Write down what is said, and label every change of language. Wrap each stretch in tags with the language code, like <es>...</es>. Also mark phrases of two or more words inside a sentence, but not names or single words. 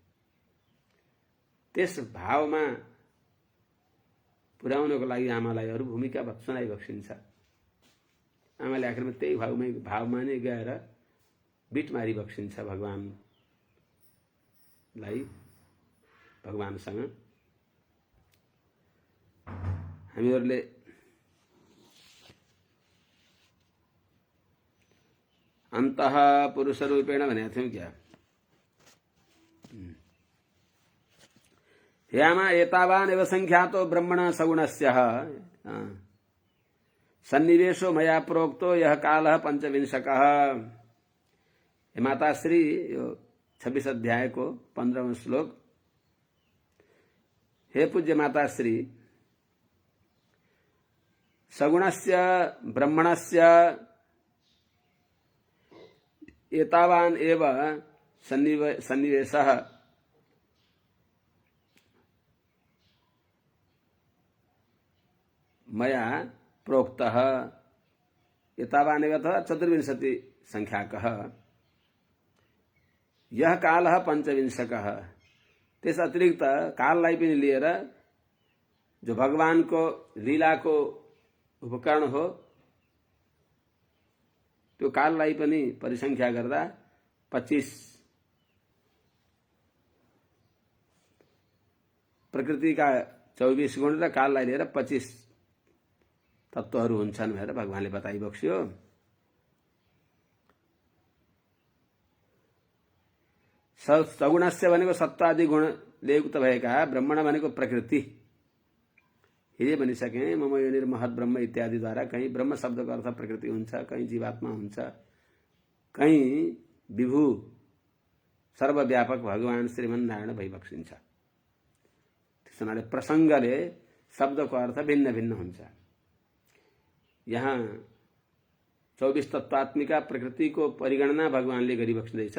<ne>त्यस भावमा पुर्याउनको लागि आमालाई अरू भूमिका सुनाइबक्सिन्छ। आमाले आखिरमा त्यही भावमा नै गएर बिट मारिबक्सिन्छ भगवानलाई, भगवानसँग। हामीहरूले</ne> <sa>अन्तः पुरुष रूपेण</sa> <ne>भनेको थियौं क्या?</ne> <sa>हे आमा एतावान एव संख्यातो ब्रह्मण सगुणस्य सन्निवेशो मया प्रोक्तो यह कालः पंचविंशकः।</sa> <ne>हे माताश्री, यो 26 अध्याय को 15वां श्लोक।</ne> <sa>हे पूज्य माताश्री, सगुणस्य ब्रह्मणस्य एतावान् एव सन्निवेशः मया प्रोक्तः। एतावान् एव अथवा 24 संख्याकः। यह कालः पंचविंशकः।</sa> <ne>त्यस अतिरिक्त काललाई पनि लिएर जो भगवान को लीला को उपकरण हो त्यो काललाई पनि परिसंख्या गर्दा 25 प्रकृति का 24 गुण र काललाई लिएर 25 तत्वहरू हुन्छन् भनेर भगवानले बताइबक्स्यो। सगुणस्य भनेको सत्वादि गुणले युक्त भएका, ब्रह्मण भनेको प्रकृति। हिजै भनिसके</ne> <sa>मम योनिर महत् ब्रह्म</sa> <ne>इत्यादि द्वारा कहीं ब्रह्म शब्दको अर्थ प्रकृति हुन्छ, कहीं जीवात्मा हुन्छ, कहीं विभु सर्वव्यापक भगवान श्रीमन्नारायण भइबक्सिन्छ। त्यसो हुनाले प्रसंगले शब्दको अर्थ भिन्न भिन्न हुन्छ। यहाँ 24 तत्वात्मिका प्रकृति को परिगणना भगवानले गरिबक्सिँदैछ।</ne>